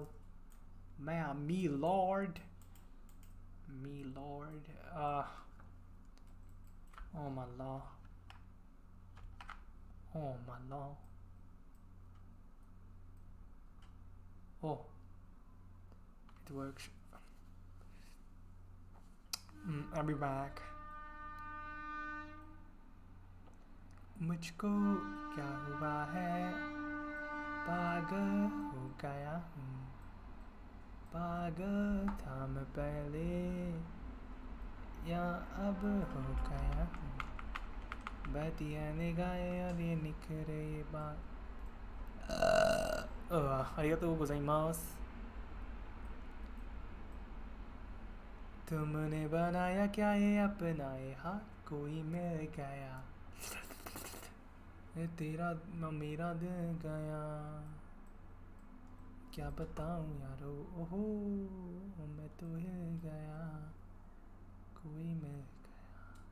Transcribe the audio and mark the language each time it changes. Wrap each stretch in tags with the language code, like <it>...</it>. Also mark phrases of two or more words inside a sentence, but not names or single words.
<en>Me lord. Oh my lord. Oh, it works. I'll be back.</en> <hi>मुझको क्या हुआ है, पागल हो गया हूँ, पागल था मैं पहले, या अब हो गया हूँ, बहती है निगाहें और ये निखरे ये बात.</hi> <ja>ありがとうございます。</ja> <hi>तुमने बनाया क्या ये अपना ये हाथ कोई मिल गया, तेरा मेरा दिल गया, क्या बताऊं यारो, ओहो मैं तो हिल गया, कोई मिल गया,</hi>